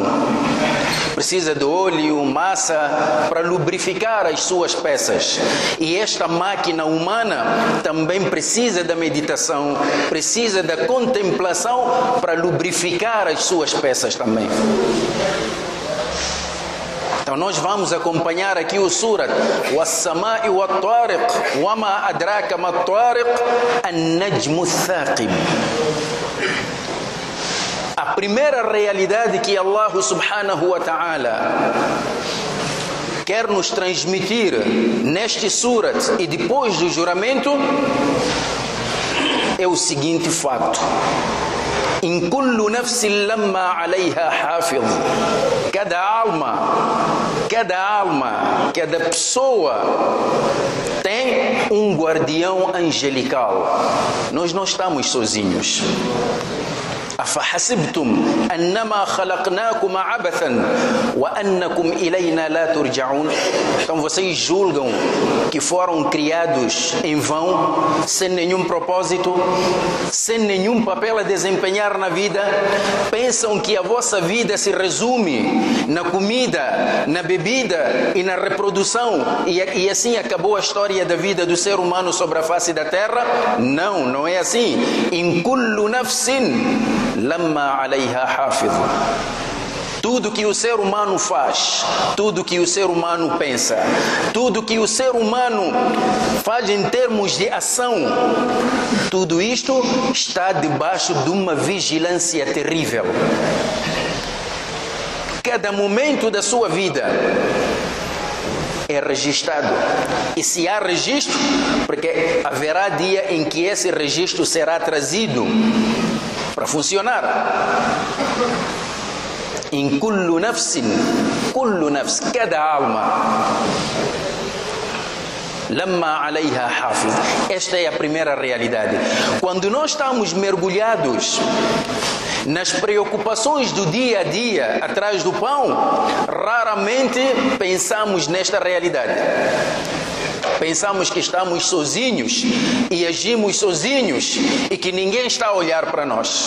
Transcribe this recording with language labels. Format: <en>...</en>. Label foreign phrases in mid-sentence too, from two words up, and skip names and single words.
<pt>Precisa de óleo, massa para lubrificar as suas peças. E esta máquina humana também precisa da meditação, precisa da contemplação para lubrificar as suas peças também. Então nós vamos acompanhar aqui o surat</pt> <ar>والسماء والطارق وما أدراك ما الطارق النجم الثاقب.</ar> <pt>A primeira realidade que Allah</pt> <ar>سبحانه وتعالى</ar> <pt>quer nos transmitir neste surat e depois do juramento é o seguinte facto:</pt> <ar>إن كل نفس لما عليها حافظ.</ar> <pt>Cada alma, cada pessoa tem um guardião angelical. Nós não estamos sozinhos.</pt> <ar>أفحسبتم أنما خلقناكم عبثا وأنكم إلينا لا ترجعون.</ar> <pt>Então vocês julgam que foram criados em vão, sem nenhum propósito, sem nenhum papel a desempenhar na vida? Pensam que a vossa vida se resume na comida, na bebida e na reprodução e assim acabou a história da vida do ser humano sobre a face da terra? Não, não é assim.</pt> <ar>إن كل نفس لما عليها حافظ.</ar> <pt>Tudo que o ser humano faz, tudo que o ser humano pensa, tudo que o ser humano faz em termos de ação, tudo isto está debaixo de uma vigilância terrível. Cada momento da sua vida é registrado. E se há registro, porque haverá dia em que esse registro será trazido para funcionar.</pt> <ar>إن كل نفس,</ar> <pt>cada alma,</pt> <ar>لما عليها حافظ.</ar> <pt>Esta é a primeira realidade. Quando nós estamos mergulhados nas preocupações do dia a dia, atrás do pão, raramente pensamos nesta realidade. Pensamos que estamos sozinhos e agimos sozinhos e que ninguém está a olhar para nós.</pt>